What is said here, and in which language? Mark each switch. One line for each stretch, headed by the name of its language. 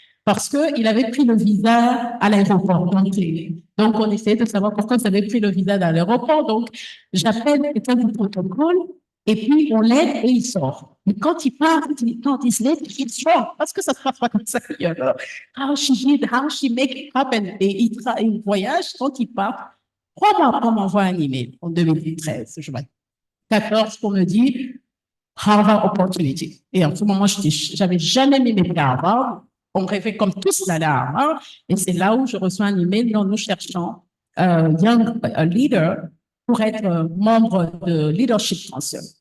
French: Parce qu'il avait pris le visa à l'aéroport. Donc, on essayait de savoir pourquoi il avait pris le visa à l'aéroport. Donc, j'appelle quelqu'un du protocole Et puis, on l'aide et il sort. Mais quand il part, quand il se lève, il sort. Parce que ça se passe pas comme ça.
English: How she did, how she make it happen.
French: Et il voyage, quand il part, 3 mois après, on m'envoie un email en 2013, je vois. 14 pour me dire Harvard Opportunity. Et en ce moment, j'avais jamais mis mes pieds à Harvard. On rêvait comme tous d'aller à Harvard. Et c'est là où je reçois un email dont nous cherchons Young Leader pour être membre de Leadership Council.